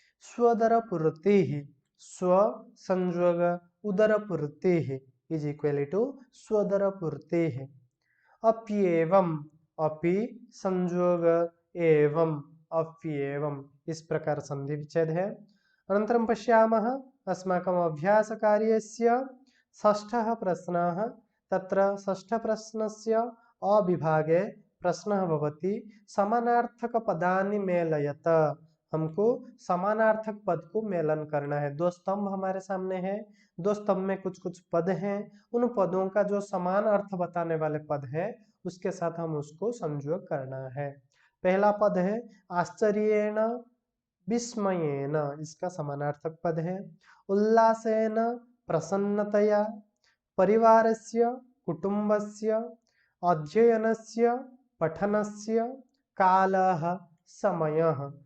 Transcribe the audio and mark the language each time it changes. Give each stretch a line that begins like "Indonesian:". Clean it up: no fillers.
Sanskrit: स्वदरपूर्ति, स्व संयोग उदरपूर्ति
English: is equal to
Sanskrit: स्वदरपूर्ति।
Hindi: अप्येवम, अपि संयोग एवं, अप्येवम, इस प्रकार संधि विच्छेद है।
Sanskrit: अनन्तरं पश्यामः अस्माकम् अभ्यासकार्यस्य षष्ठः प्रश्नः। तत्र षष्ठप्रश्नस्य अविभागे प्रश्नः भवति समानार्थकपदानि मेलयत।
Hindi: हमको समानार्थक पद को मेलन करना है। दो स्तंभ हमारे सामने है, दो स्तंभ में कुछ कुछ पद हैं, उन पदों का जो समान अर्थ बताने वाले पद है उसके साथ हम उसको संयोग करना है। पहला पद है आश्चर्येण विस्मयेन, इसका समानार्थक पद है उल्लासेन प्रसन्नतया, परिवारस्य कुटुंबस्य, अध्ययनस्य पठनस्य, कालः समयः।